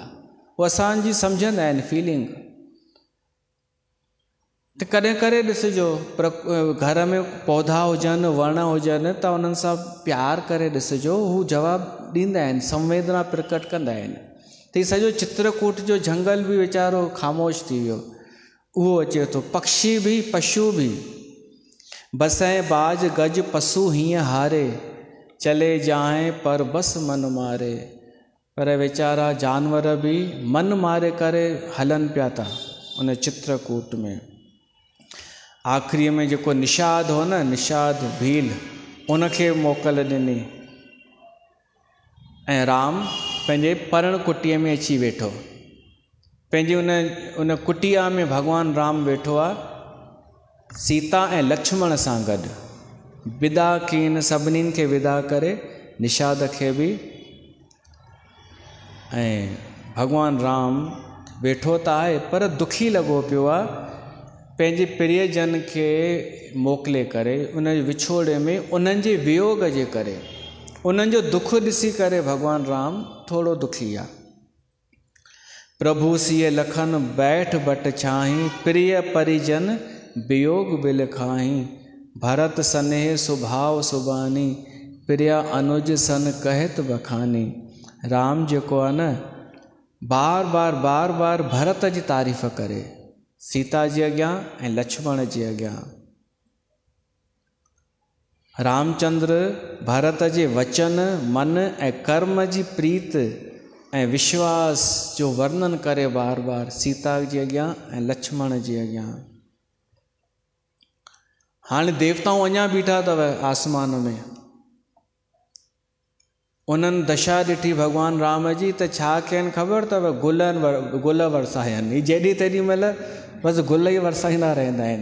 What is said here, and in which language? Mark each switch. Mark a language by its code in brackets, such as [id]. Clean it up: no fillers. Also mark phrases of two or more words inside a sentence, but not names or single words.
[sd] उहो असांजी सम्झंदा आहिनि फीलिंग। त कॾहिं करे ॾिसिजो घर में पौधा हुजनि वण हुजनि त उन्हनि सां प्यार करे ॾिसिजो। हू जवाबु ॾींदा आहिनि संवेदना प्रकट कंदा आहिनि। त हीउ सॼो चित्रकूट जो झंगल बि वीचारो ख़ामोश थी वियो। उहो अचे थो पक्षी बि पशु बि बसै बाज गज पशु हीअं [awa] हारे चले जाए पर बस मन मारे। [sd] पर वीचारा जानवर भी मन मारे करे हलन पिया था उन चित्रकूट में। आखिरी में जो निषाद हो न, निषाद भील, उनखे मोकल ॾिनी ऐं राम पंहिंजे परण कुटीअ में अची वेठो। पंहिंजी उन कुटिया में भगवान राम वेठो आहे सीता ऐं लक्ष्मण सां गॾु। विदा कीन सभिनीनि खे विदा करे, निषाद खे बि। ऐं भगवान राम वेठो त आहे पर दुखी लॻो पियो आहे पंहिंजे प्रियजन खे मोकिले करे उन विछोड़े में, उन्हनि जे वियोग जे करे, उन्हनि जो दुख ॾिसी करे भगवान राम थोरो दुखी आहे। [awa] प्रभु सिय लखन बैठ बट छाहीं, प्रिय परिजन वियोग बिल खाहीं। भरत सनेह सुभाव सुबानी, प्रिय अनुज सन कहत बखानी। [sd] राम जेको आहे न बार बार भरत जी तारीफ़ करे, सीता जे अॻियां ऐं लक्ष्मण जे अॻियां। रामचंद्र भरत जे वचन, मन ऐं कर्म जी प्रीत ऐं विश्वास जो वर्णन करे बार बार सीता जे अॻियां ऐं लक्ष्मण जे अॻियां। हाणे देवताऊं अञा बीठा अथव आसमान में, उन्हनि दशा ॾिठी भगवान राम जी त छा कयनि ख़बर अथव? गुल वरसायनि। जेॾी तेॾी महिल बसि गुल ई वरसाईंदा रहंदा आहिनि।